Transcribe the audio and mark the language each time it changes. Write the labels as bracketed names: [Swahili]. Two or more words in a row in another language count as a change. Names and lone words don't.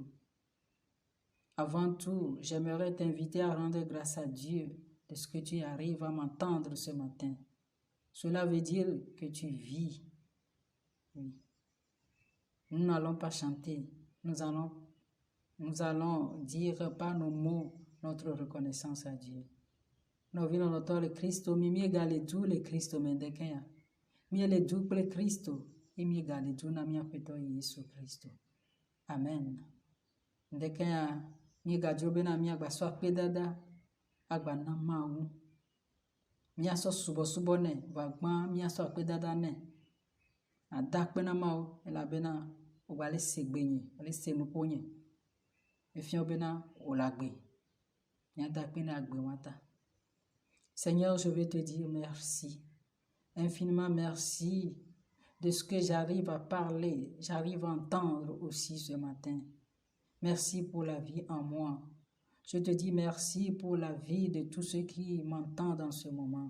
[French] Avant tout, j'aimerais t'inviter à rendre grâce à Dieu de ce que tu arrives à m'entendre ce matin. Cela veut dire que tu vis. Oui. Nous n'allons pas chanter, nous allons dire par nos mots notre reconnaissance à Dieu. Nous venons notre Christ, [Ewe] mi galedu le Christ mendekaya. Mi le du le Christ, et mi galedu na mi apeto Yesu Christ. Amen. Ndekaya mi gajobe na mi agbaso apedada agba na mawu. Mi aso subo ne vagban mi aso apedada ne. Adakpe na mawu elabena obale segbenye, ole senuponye. Efion bena olagbe. Mi adakpe na agbe wata. [French] Seigneur, je vais te dire merci, infiniment merci de ce que j'arrive à parler, j'arrive à entendre aussi ce matin. Merci pour la vie en moi. Je te dis merci pour la vie de tous ceux qui m'entendent en ce moment.